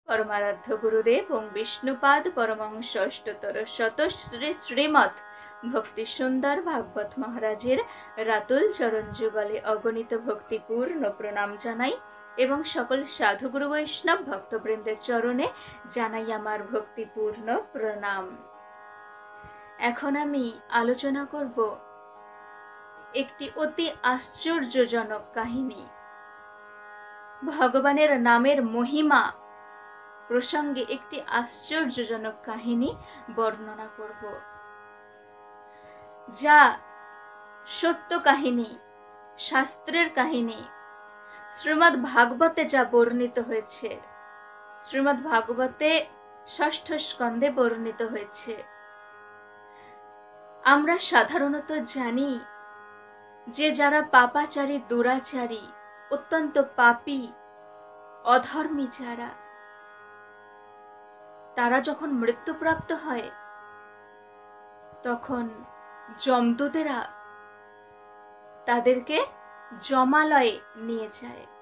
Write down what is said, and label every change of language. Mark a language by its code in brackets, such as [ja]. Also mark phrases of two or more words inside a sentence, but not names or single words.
[bn] পরমারাধ্য গুরুদেব ওঁ বিষ্ণুপাদ পরমহংস অষ্টোত্তর শত শ্রী শ্রীমদ ভক্তি সুন্দর ভাগবত মহারাজের রাতুল চরণ যুগলে অগণিত ভক্তিপূর্ণ প্রণাম জানাই এবং সকল সাধু গুরু বৈষ্ণব ভক্তবৃন্দের চরণে জানাই আমার ভক্তিপূর্ণ প্রণাম। এখন আমি আলোচনা করব একটি অতি আশ্চর্যজনক কাহিনী। ভগবানের নামের মহিমা প্রসঙ্গে একটি আশ্চর্যজনক কাহিনী বর্ণনা করব, যা সত্য কাহিনী, শাস্ত্রের কাহিনী। শ্রীমদ্ ভাগবতে যা বর্ণিত হয়েছে, শ্রীমদ্ ভাগবতে ষষ্ঠ স্কন্ধে বর্ণিত হয়েছে। আমরা সাধারণত জানি যে যারা পাপাচারী, দুরাচারী, অত্যন্ত পাপী, অধর্মী যারা, তারা যখন মৃত্যুপ্রাপ্ত হয় তখন যমদূতেরা তাদেরকে যমালয়ে নিয়ে যায়।